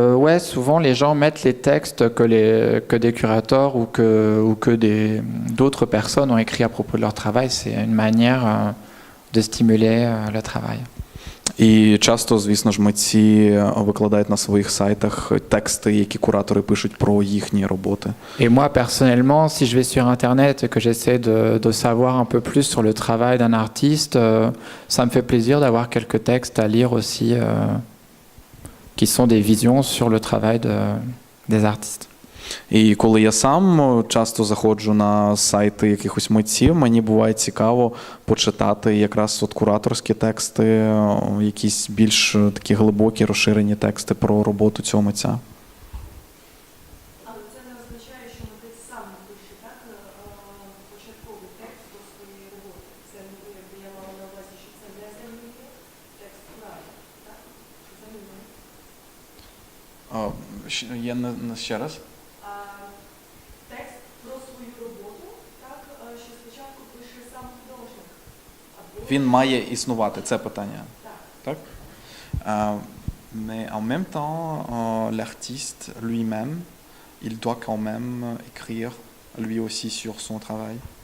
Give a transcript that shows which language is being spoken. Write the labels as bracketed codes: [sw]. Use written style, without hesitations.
[fr] Ouais, souvent les gens mettent les textes que des curateurs ou que d'autres personnes ont écrit à propos de leur travail. C'est une manière de stimuler le travail. [uk] І часто, звісно ж, митці викладають на своїх сайтах тексти, які куратори пишуть про їхні роботи. [fr] Et moi, personnellement, si je vais sur Internet et que j'essaie de savoir un peu plus sur le travail d'un artiste, ça me fait plaisir d'avoir quelques textes à lire aussi, qui sont des visions sur le travail des artistes. [uk] І коли я сам часто заходжу на сайти якихось митців, мені буває цікаво почитати якраз от кураторські тексти, якісь більш такі глибокі, розширені тексти про роботу цього митця. Але це не означає, що митець сам пише початковий текст до своєї роботи. Це якби я мала на увазі, що це не замінює текст куратора, так? Замінює. Я не ще раз. Текст про свою роботу, так, що спочатку пише сам художник. Він має існувати, це питання. Так? [fr] Mais en même temps, l'artiste lui-même, il doit quand même écrire lui aussi sur son travail.